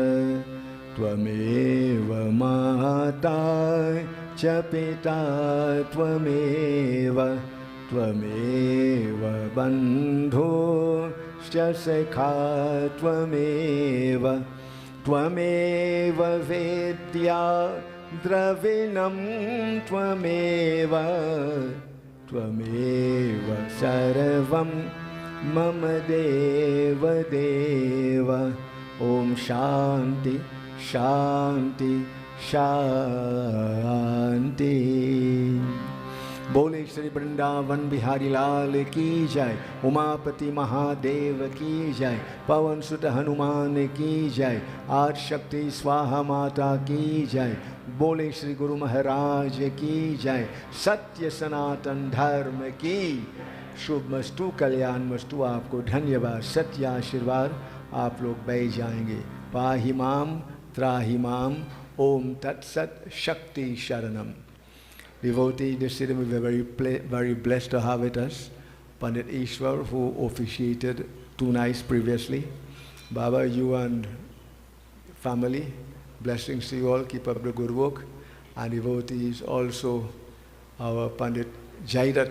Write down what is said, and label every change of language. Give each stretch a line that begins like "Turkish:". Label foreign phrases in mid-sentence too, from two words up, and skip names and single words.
Sanskrit: त्वमेव माता च पिता त्वमेव, त्वमेव बन्धु च सखा त्वमेव, त्वमेव विद्या द्रविणं त्वमेव, त्वमेव सर्वं मम देव देव. ओम् शान्ति शान्ति शान्ति.
Hindi: बोले श्री वृंदावन बिहारी लाल की जय, उमापति महादेव की जय, पवन सुत हनुमान की जय, आदि शक्ति स्वाहा माता की जय, बोले श्री गुरु महाराज की जय, सत्य सनातन धर्म की
Sanskrit: शुभ मस्तु, कल्याण मस्तु।
Hindi: आपको धन्यवाद, सत्य आशीर्वाद। आप लोग बैठ जाएंगे।
Sanskrit: पाहि माम त्राहि माम, ओम तत्सत, शक्ति शरणम।
English: Devotee, this city we were very blessed to have with us Pandit Ishwar, who officiated 2 nights previously. Baba, you and family, blessings to you all. Keep up the good work. And devotees also, our Pandit Jaidat.